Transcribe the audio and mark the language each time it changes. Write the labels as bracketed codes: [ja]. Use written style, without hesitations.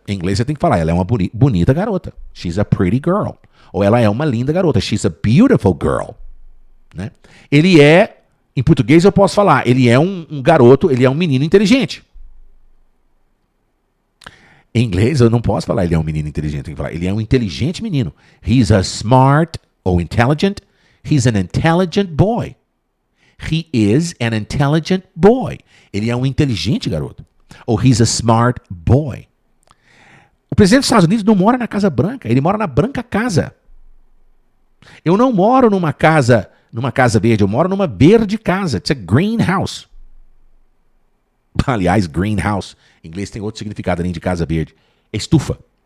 [pt] Em inglês você tem que falar, ela é uma bonita garota. [en] She's a pretty girl. [pt] Ou ela é uma linda garota. [en] She's a beautiful girl. [pt] Né? Ele é, em português eu posso falar, ele é um garoto, ele é um menino inteligente. Em inglês eu não posso falar ele é um menino inteligente, tem que falar ele é um inteligente menino. [en] He's a smart ou intelligent. He's an intelligent boy. He is an intelligent boy. [pt] Ele é um inteligente garoto. Ou [en] he's a smart boy. [pt] O presidente dos Estados Unidos não mora na Casa Branca, ele mora na Branca Casa. Eu não moro numa casa verde, eu moro numa verde casa. [en] It's a greenhouse. [pt] Aliás, greenhouse, em inglês tem outro significado além de casa verde. É estufa.